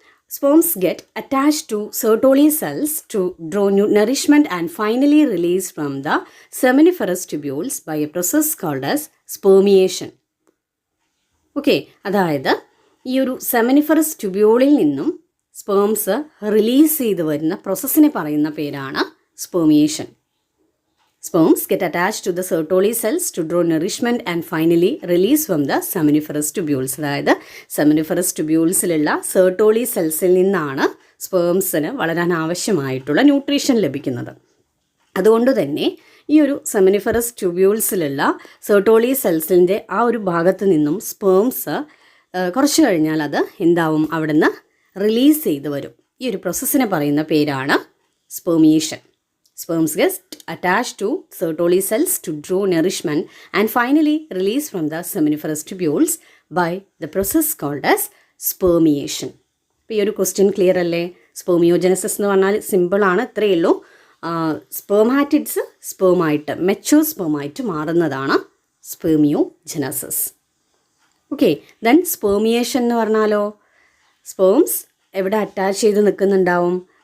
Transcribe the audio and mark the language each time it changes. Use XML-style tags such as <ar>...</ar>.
<en>sperms get attached to Sertoli cells to draw nourishment and finally release from the seminiferous tubules by a process called as spermiation.</en> <ml>Okay, അതായത് ഈ ഒരു seminiferous ട്യൂബ്യൂളിൽ നിന്നും sperms release ചെയ്ത് വരുന്ന പ്രോസസ്സിനെ പറയുന്ന പേരാണ് സ്പെർമിയേഷൻ.</ml> <en>Sperms get attached to the Sertoli cells to draw nourishment and finally release from the seminiferous tubules.</en> <ml>അതായത് seminiferous ട്യൂബ്യൂൾസിലുള്ള Sertoli സെൽസിൽ നിന്നാണ് സ്പേംസിന് വളരാൻ ആവശ്യമായിട്ടുള്ള ന്യൂട്രീഷൻ ലഭിക്കുന്നത്. അതുകൊണ്ട് തന്നെ ഈ ഒരു സെമിനിഫറസ് ട്യൂബ്യൂൾസിലുള്ള സെർട്ടോളി സെൽസിൻ്റെ ആ ഒരു ഭാഗത്ത് നിന്നും സ്പേംസ് കുറച്ച് കഴിഞ്ഞാൽ അത് എന്താവും? അവിടെ നിന്ന് റിലീസ് ചെയ്ത് വരും. ഈ ഒരു പ്രോസസ്സിനെ പറയുന്ന പേരാണ് സ്പെർമിയേഷൻ.</ml> <en>Sperms get attached to Sertoli cells to draw nourishment and finally release from the seminiferous tubules by the process called as spermiation.</en> <ml>ഇപ്പോൾ ഈ ഒരു ക്വസ്റ്റ്യൻ ക്ലിയർ അല്ലേ? സ്പെർമിയോജനസിസ് എന്ന് പറഞ്ഞാൽ സിമ്പിളാണ്, ഇത്രയേ ഉള്ളൂ. സ്പെർമാറ്റിഡ്സ് സ്പേമായിട്ട് മെച്ചൂർ സ്പേമായിട്ട് മാറുന്നതാണ് സ്പെർമിയോജനസിസ്. ഓക്കെ, ദെൻ സ്പെർമിയേഷൻ എന്ന് പറഞ്ഞാലോ സ്പേംസ് എവിടെ അറ്റാച്ച് ചെയ്ത് നിൽക്കുന്നുണ്ടാവും?</ml>